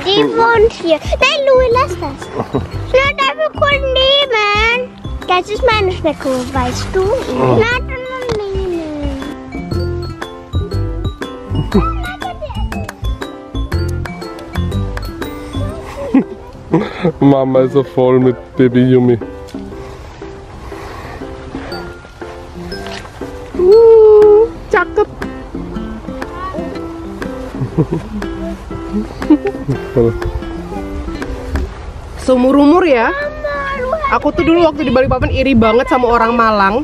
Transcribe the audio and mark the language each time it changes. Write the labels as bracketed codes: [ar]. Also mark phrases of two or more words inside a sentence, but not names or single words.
[de] Die wohnt hier. Nein, Louis, lass das. Na, dafür können nehmen. Das ist meine Schnecke, weißt du? Na, dann nehmen. Mama ist so voll mit Baby Yumi. [id] Cakep. Seumur-umur ya. Aku tuh dulu waktu di Balikpapan iri banget sama orang Malang.